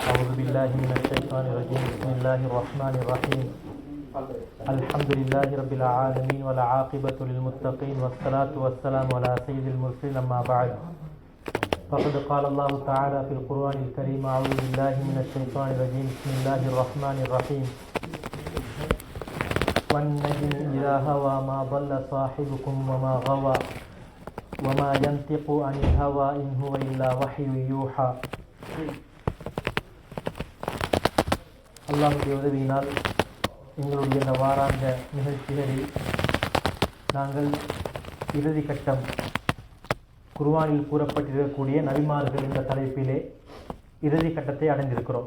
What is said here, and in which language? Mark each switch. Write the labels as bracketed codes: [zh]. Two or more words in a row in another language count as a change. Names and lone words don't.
[ar] أعوذ بالله من الشيطان الرجيم بسم الله الرحمن الرحيم الحمد لله رب العالمين والعاقبة للمتقين والصلاة والسلام على سيد المرسلين أما بعد فقد قال الله تعالى في القرآن الكريم أعوذ بالله من الشيطان الرجيم بسم الله الرحمن الرحيم والنجم إذا هوى ما ضل صاحبكم وما غوى وما ينطق عن الهوى إن هو إلا وحي يوحى. [ta] அல்லாஹ்வுடைய உதவியினால் எங்களுடைய இந்த வாராந்த நிகழ்ச்சிகளில் நாங்கள் இறுதி கட்டம் குர்ஆனில் கூறப்பட்டிருக்கக்கூடிய நபிமார்கள் என்ற தலைப்பிலே இறுதி கட்டத்தை அடைந்திருக்கிறோம்.